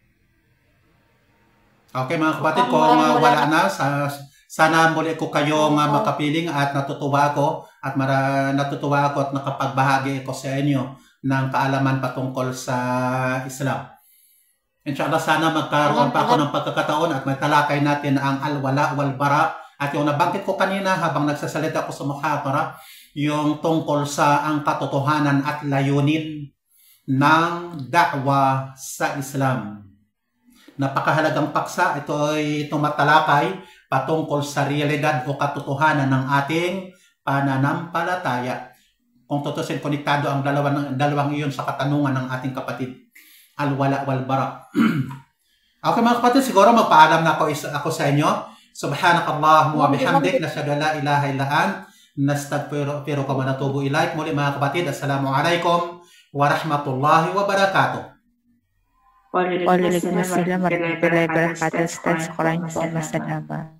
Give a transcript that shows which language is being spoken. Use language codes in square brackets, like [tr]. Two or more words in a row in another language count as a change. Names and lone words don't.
[tl] Okay mga kapatid, kung wala na, sana muli ko kayong makapiling at natutuwa ako at nakapagbahagi ko sa inyo ng kaalaman patungkol sa Islam. Inshallah, sana magkaroon pa ako ng pagkakataon at matalakay natin ang [ar] الولاء والبراء. [tl] At yung nabanggit ko kanina habang nagsasalita ko sa muhadara, yung tungkol sa ang katotohanan at layunin ng da'wa sa Islam. Napakahalagang paksa, ito ay tumatalakay patungkol sa realidad o katotohanan ng ating pananampalataya. Kung tutusin, konektado ang dalawang iyon sa katanungan ng ating kapatid. [ar] الولاء والبراء. [tl] Okay mga kapatid, siguro magpaalam na ako sa inyo. [ar] سبحانك اللهم وبحمدك نشهد أن لا إله إلا أنت نستغفرك ونتوب إليك. [tl] Muli mga kapatid, [ar] السلام عليكم ورحمة الله وبركاته. وعليكم السلام ورحمة الله وبركاته. Ustaz, Quran, Masalamat.